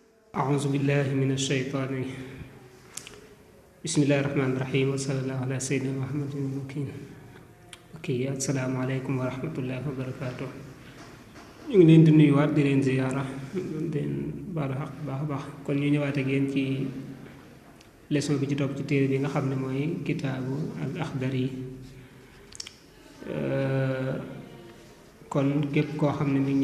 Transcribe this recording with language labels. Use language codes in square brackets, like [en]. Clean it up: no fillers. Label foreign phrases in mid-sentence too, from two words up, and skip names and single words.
[ar] أعوذ بالله من الشيطان بسم الله الرحمن الرحيم وصلى الله على سيدنا محمد المكين السلام عليكم ورحمة الله وبركاته [wo] ñu ngi leen di nuyuwaat di leen ziyaara den baalu xaq baax baax kon ñu ñëwaat ak yéen ci leçon bi ci topp ci téere bi nga xam ne mooy kitaabu al Axdari kon képp koo xam ne mi ngi